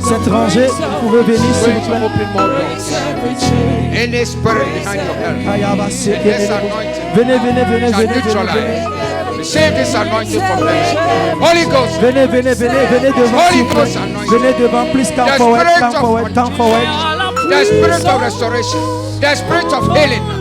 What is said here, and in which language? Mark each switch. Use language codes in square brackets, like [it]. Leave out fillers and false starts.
[fr] Cette rangée, vous pouvez venir s'il vous plaît. [en] Open more doors. Any spirit behind your head. This anointing [fr] Venez. [en] shall neutralize. Receive this anointing from them. Holy Ghost, [fr] Venez devant, s'il vous plaît. Venez devant, [en] please come forward, come forward. the spirit of restoration, the spirit of healing.